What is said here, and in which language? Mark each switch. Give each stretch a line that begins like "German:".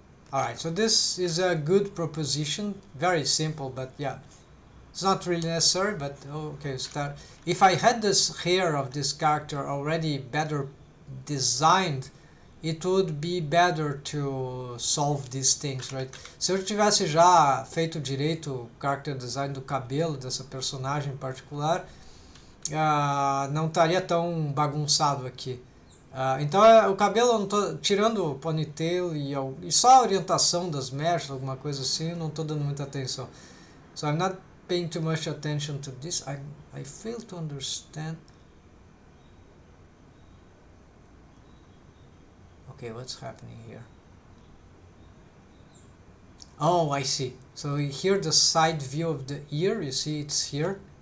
English: Alright, so this is a good proposition, very simple, but yeah, it's not really necessary, but okay, start. If I had this hair of this character already better designed, it would be better to solve these things, right?
Portuguese: Se eu tivesse já feito direito o character design do cabelo dessa personagem em particular, não estaria tão bagunçado aqui. Então o cabelo, eu não tô, tirando o ponytail e só a orientação das mechas, alguma coisa assim, eu não estou dando muita atenção.
English: So I'm not paying too much attention to this. I fail to understand. Okay, what's happening here? Oh, I see. So here the side view of the ear, you see it's here.